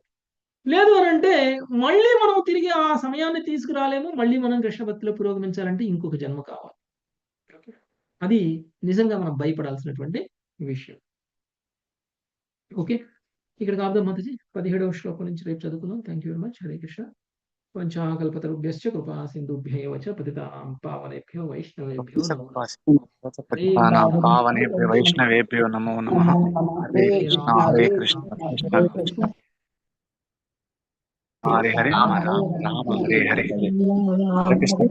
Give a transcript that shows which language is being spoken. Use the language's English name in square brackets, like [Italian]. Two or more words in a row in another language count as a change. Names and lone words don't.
[Telugu] లేదు అని అంటే మళ్ళీ మనం తిరిగి ఆ సమయాన్ని తీసుకురాలేము, మళ్ళీ మనం కృష్ణ భక్తిలో పురోగమించాలంటే ఇంకొక జన్మ కావాలి. అది నిజంగా మనం భయపడాల్సినటువంటి విషయం. ఓకే, ఇక్కడ కాదు మాతాజీ 17వ శ్లోకం నుంచి రేపు చదువుకుందాం. [English] thank you very much. [Sanskrit] హరే కృష్ణ. పంచాకల్పతరుభ్యశ్చ కృపా సింధుభ్యైవ చ పతితానాం పావనేభ్యో వైష్ణవేభ్యో నమో నమః. పావనేభ్యో వైష్ణవేభ్యో నమో నమః. హరే కృష్ణ హరే కృష్ణ కృష్ణ కృష్ణ హరే హరే రామ రామ హరే హరే. హరే కృష్ణ.